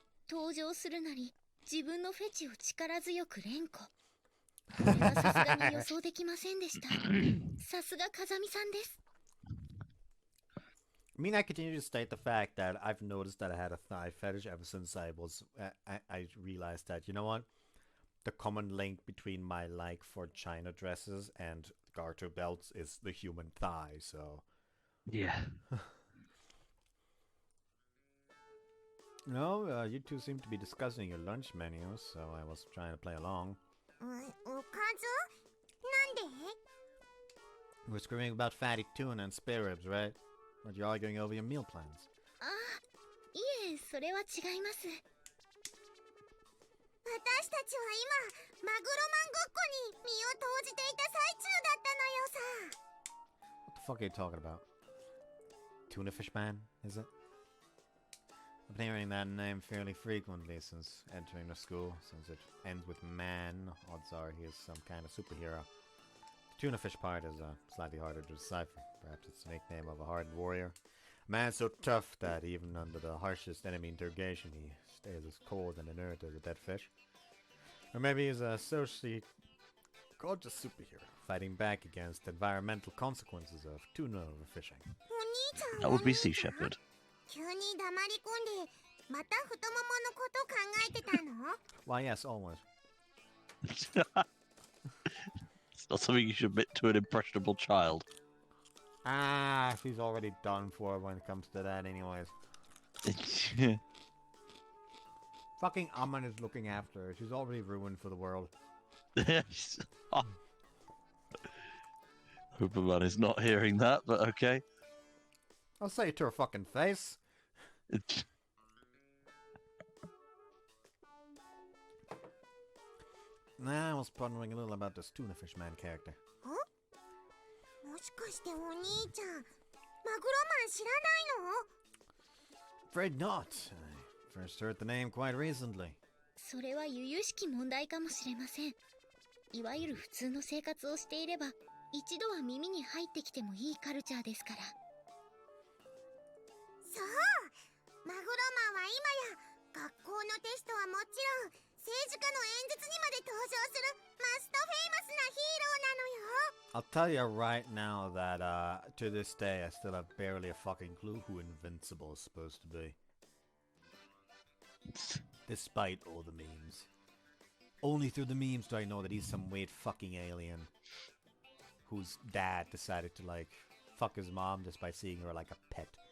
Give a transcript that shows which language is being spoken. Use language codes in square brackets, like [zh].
[ja] 登場するなり自分のフェチを力強く連呼。これはさすがに予想できませんでした。さすが風見さんです。 [en] I mean, I continue to state the fact that I've noticed that I had a thigh fetish ever since I realized that, you know what? The common link between my like for China dresses and garter belts is the human thigh, so... Yeah. No, you two seem to be discussing your lunch menu, so I was trying to play along. [ja] おかず？なんで？ [en] We're screaming about fatty tuna and spare ribs, right? But you're arguing over your meal plans. [ja] あ、いえ、それは違います。私たちは今、マグロマンごっこに身を投じていた最中だったのよさ。 [en] What the fuck are you talking about? Tuna fish man, is it? I've been hearing that name fairly frequently since entering the school. Since it ends with man, odds are he is some kind of superhero. The tuna fish part is slightly harder to decipher. Perhaps it's the nickname of a hardened warrior. A man so tough that even under the harshest enemy interrogation he stays as cold and inert as a dead fish. Or maybe he's a socially gorgeous superhero fighting back against environmental consequences of tuna overfishing. That would be Sea Shepherd. [ja] 急に黙り込んで、また太もものこと考えてたの？ [en] Why, yes, always. It's not something you should admit to an impressionable child. Ah, she's already done for when it comes to that anyways. Fucking Aman is looking after her. She's already ruined for the world. Oh. Hooperman is not hearing that, but okay. I'll say it to her fucking face. Nah, I was pondering a little about this tuna fish man character. [ja] もしかしてお兄ちゃん、マグロマン知らないの？ [en] Afraid not. I first heard the name quite recently. [ja] それは由々しき問題かもしれません。いわゆる普通の生活をしていれば、一度は耳に入ってきてもいいカルチャーですから。そう、マグロマンは今や学校のテストはもちろん政治家の演説にまで登場するマストフェイマスなヒーローなのよ。 [en] I'll tell you right now that to this day I still have barely a fucking clue who Invincible is supposed to be. Despite all the memes. Only through the memes do I know that he's some weird fucking alien whose dad decided to like fuck his mom just by seeing her like a pet.